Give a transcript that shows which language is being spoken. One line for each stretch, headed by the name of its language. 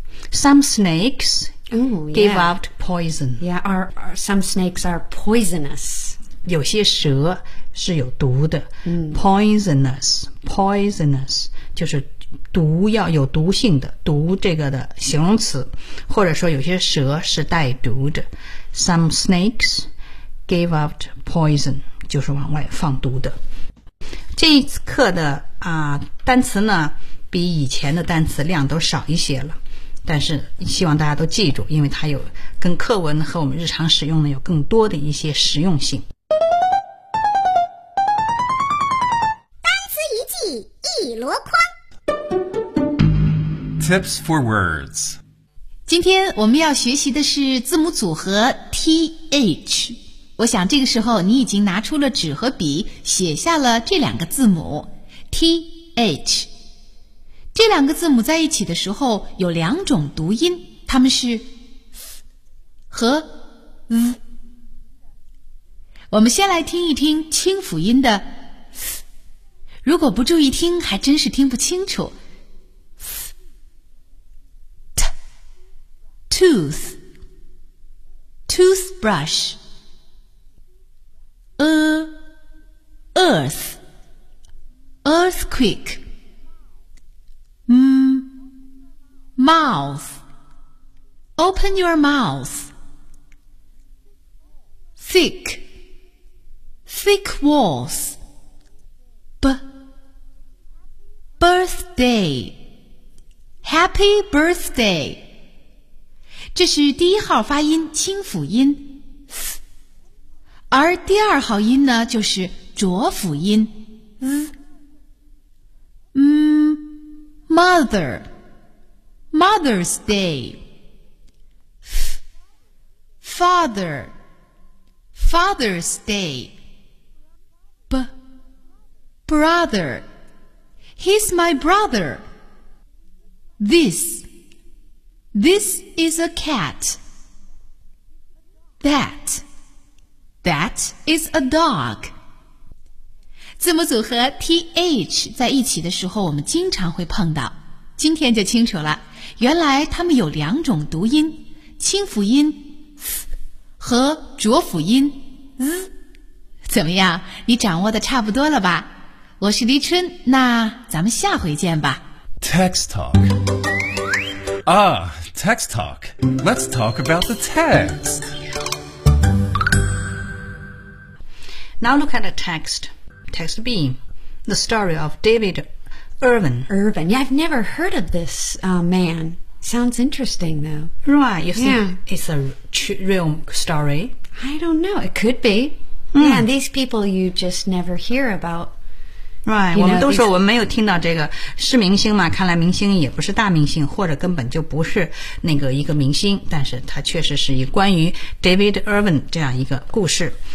English: Some snakes give out poison. Yeah, some snakes are poisonous.
Chinese: 有些蛇是有毒的。 Mm. Poisonous 就是毒药，有毒性的，毒这个的形容词，或者说有些蛇是带毒的。
English: Some snakes give out poison，
Chinese: 就是往外放毒的。这一课的单词呢，比以前的单词量都少一些了。但是希望大家都记住，因为它有跟课文和我们日常使用呢有更多的一些实用性。单词一记一箩筐。
English: Tips for words。
Chinese: 今天我们要学习的是字母组合 TH。我想这个时候你已经拿出了纸和笔，写下了这两个字母 TH。这两个字母在一起的时候有两种读音，它们是 th 和 z。我们先来听一听清辅音的 th， 如果不注意听还真是听不清楚
English: th， tooth， toothbrush， earth， earthquake，mouth， open your mouth， thick， thick walls， birthday， happy birthday。
Chinese: 这是第一号发音清辅音 th， 而第二号音呢就是浊辅音 z。
English: mother，Mother's Day， Father， Father's Day， Brother， He's my brother， This is a cat， That is a dog。
Chinese: 字母组合 TH 在一起的时候我们经常会碰到，今天就清楚了，原来它们有两种读音，清辅音 th 和浊辅音 z。怎么样，你掌握的差不多了吧？我是黎春，那咱们下回见吧。
English: Text Talk。 Text Talk， Let's talk about the text. Now look at the text. Text B， The story of DavidIrvin. Yeah, I've never heard of this man. Sounds interesting, though. Right, you think it's a real story? I don't know. It could be. Mm. Yeah, and these people you just never hear about.
Chinese: Right, 我们都说我没有听到这个是明星嘛，看来明星也不是大明星，或者根本就不是那个一个明星，但是他确实是一关于 David Irvin 这样一个故事。